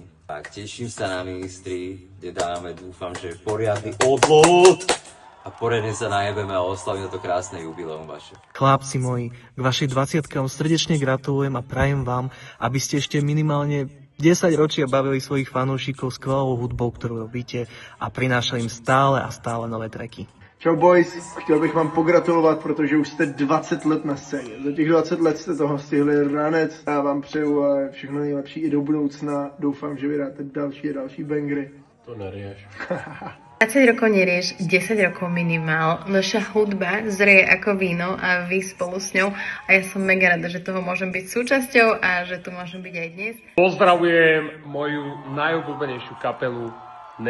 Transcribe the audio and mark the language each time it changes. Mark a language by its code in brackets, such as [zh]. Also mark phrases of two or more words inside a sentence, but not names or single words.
[sk] Tak teším sa na ministri, kde dáme, dúfam, že poriadny odlot a poriadne sa najebeme a oslavíme to krásne jubileum vaše. Chlapci moji, k vašej 20-ke vám srdečne gratulujem a prajem vám, aby ste ešte minimálne 10 ročia bavili svojich fanúšikov skvelou hudbou, ktorú robíte a prinášali im stále a stále nové tracky. [cs] Čau boys, chtěl bych vám pogratulovat, protože už jste 20 let na scéně. Za těch 20 let jste toho stihli ranec. Já vám přeju všechno nejlepší i do budoucna. Doufám, že vydáte další a další bangry. [sk] To nerieš. 20 rokov nerieš, 10 rokov minimál. Naša hudba zrie ako víno a vy spolu s ňou. A ja som mega rada, že toho môžem byť súčasťou a že tu môžem byť aj dnes. Pozdravujem moju najobľúbenejšiu kapelu Nerieš.